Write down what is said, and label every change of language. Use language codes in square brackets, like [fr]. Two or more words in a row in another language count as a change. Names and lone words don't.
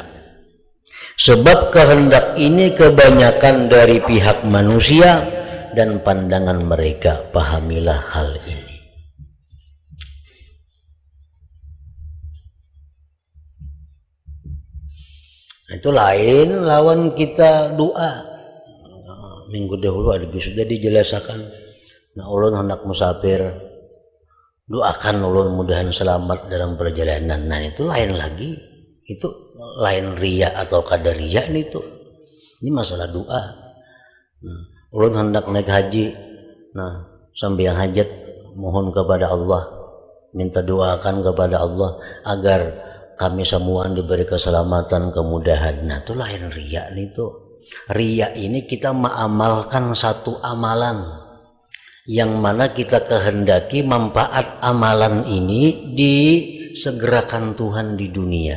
[id] Sebab kehendak ini kebanyakan dari pihak manusia dan pandangan mereka, pahamilah hal ini. [bjn] Itu lain lawan kita doa. [id] Minggu dahulu sudah dijelaskan. Nah, ulun hendak musafir, doakan ulun mudahan selamat dalam perjalanan. Nah itu lain lagi. Itu lain riya atau kadariya itu. Ini masalah doa. Ulun hendak naik haji, nah sambil hajat mohon kepada Allah, minta doakan kepada Allah agar kami semua diberi keselamatan, kemudahan. Nah itu lain riya itu. Riya ini kita mengamalkan satu amalan yang mana kita kehendaki manfaat amalan ini segerakan Tuhan di dunia.